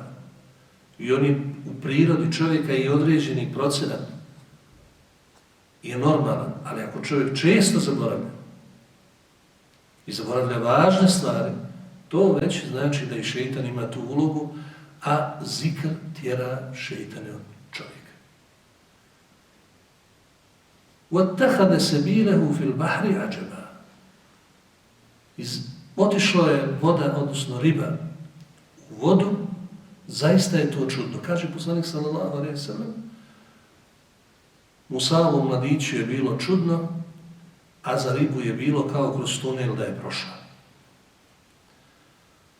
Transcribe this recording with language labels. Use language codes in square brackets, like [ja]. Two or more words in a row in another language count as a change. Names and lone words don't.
[bs] I on je u prirodi čovjeka i određeni procenat je normalan, ali ako čovjek često zaboravlja i zaboravlja važne stvari, to već znači da i šejtan ima tu ulogu, a zikr tjera šejtane od čovjeka. [ar] وَاتَّخَذَ سَبِيلَهُ فِي الْبَحْرِ عَجَبًا. [bs] Otišlo je voda, odnosno riba, u vodu, zaista je to čudno. Kaže poslanik [ar] صلى الله عليه وسلم, [bs] Musaovom mladiću je bilo čudno, a za ribu je bilo kao kroz tunel da je prošla.